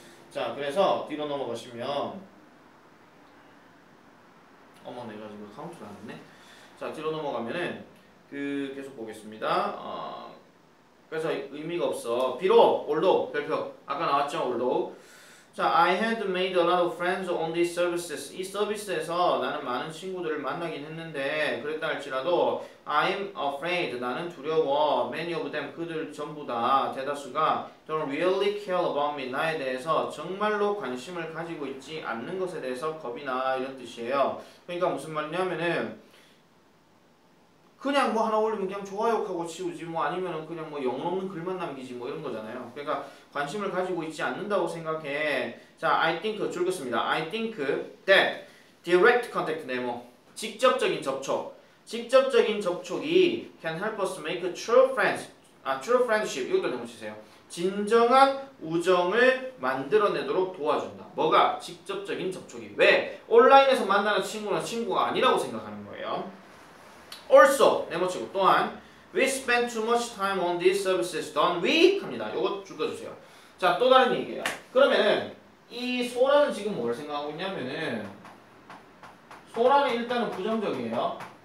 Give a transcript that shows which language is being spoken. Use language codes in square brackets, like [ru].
[ko] 자 그래서 뒤로 넘어가시면 어머 내가 지금 카운트를 안 했네. 자 뒤로 넘어가면은 계속 보겠습니다. 그래서 의미가 없어. 비록 although 별표 아까 나왔죠 although. [en] 자, I had made a lot of friends on these services. [ko] 이 서비스에서 나는 많은 친구들을 만나긴 했는데 그랬다 할지라도 [en] I'm afraid. [ko] 나는 두려워. [en] Many of them. [ko] 그들 전부 다 대다수가 [en] don't really care about me. [ko] 나에 대해서 정말로 관심을 가지고 있지 않는 것에 대해서 겁이 나. 이런 뜻이에요. 그러니까 무슨 말이냐면은 그냥 뭐 하나 올리면 그냥 좋아요하고 치우지 뭐 아니면은 그냥 뭐 영혼 없는 글만 남기지 뭐 이런 거잖아요. 그러니까 관심을 가지고 있지 않는다고 생각해. 자, I think 줄 긋습니다. [en] I think that direct contact [ko] 네모 직접적인 접촉. 직접적인 접촉이 [en] can help us make true friends. [ko] true friendship 이것도 네모 치세요. 진정한 우정을 만들어내도록 도와준다. 뭐가? 직접적인 접촉이. 왜? 온라인에서 만나는 친구는 친구가 아니라고 생각하는 거예요. [en] Also [ko] 네모치고 또한 [en] we spend too much time on these services. don't we? [ko] 합니다. 요거 줄여주세요. 자, 또 다른 얘기예요. 그러면은 이 소라는 지금 뭘 생각하고 있냐면은 소라는 일단은 부정적이에요.